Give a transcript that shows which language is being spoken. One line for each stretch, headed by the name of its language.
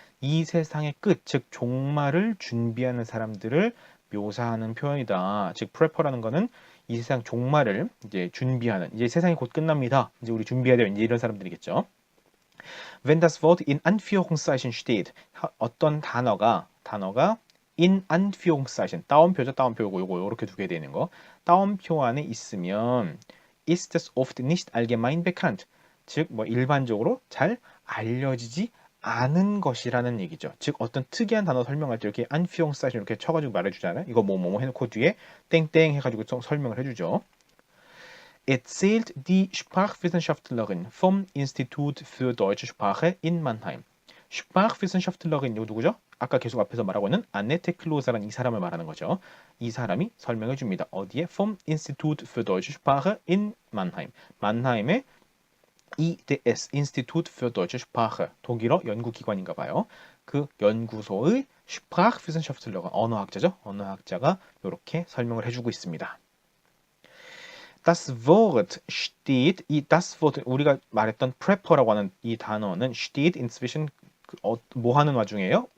Korean: 이 세상의 끝, 즉 종말을 준비하는 사람들을 묘사하는 표현이다. 즉 prepper라는 거는 이 세상 종말을 이제 준비하는 이제 세상이 곧 끝납니다. 이제 우리 준비해야 돼요. 이제 이런 사람들이겠죠.
German: Wenn das Wort in Anführungszeichen steht,
Korean: 어떤 단어가
German: in Anführungszeichen
Korean: 따옴표죠. 따옴표고 요거 이렇게 두게 되는 거. 따옴표 안에 있으면
German: ist es oft nicht allgemein bekannt.
Korean: 즉, 뭐 일반적으로 잘 알려지지 않은 것이라는 얘기죠. 즉, 어떤 특이한 단어 설명할 때 이렇게 Anführungszeichen 이렇게 쳐가지고 말해주잖아요. 이거 뭐뭐 해놓고 뒤에 땡땡 해가지고 설명을 해주죠.
German: Erzählt die Sprachwissenschaftlerin vom Institut für deutsche Sprache in Mannheim.
Korean: Sprachwissenschaftlerin 이거 누구죠? 아까 계속 앞에서 말하고 있는 아네테 클로사라는 이 사람을 말하는 거죠. 이 사람이 설명해 줍니다. 어디에?
German: Vom Institut für deutsche Sprache in Mannheim.
Korean: 만하임의
German: IDS, Institut für deutsche Sprache,
Korean: 독일어 연구기관인가 봐요. 그 연구소의 Sprachwissenschaftler, 언어학자죠. 언어학자가 이렇게 설명을 해주고 있습니다.
German: Das Wort steht,
Korean: 이
German: das Wort
Korean: 우리가 말했던 prepper라고 하는 이 단어는
German: steht inzwischen
Korean: 뭐 하는 와중에요?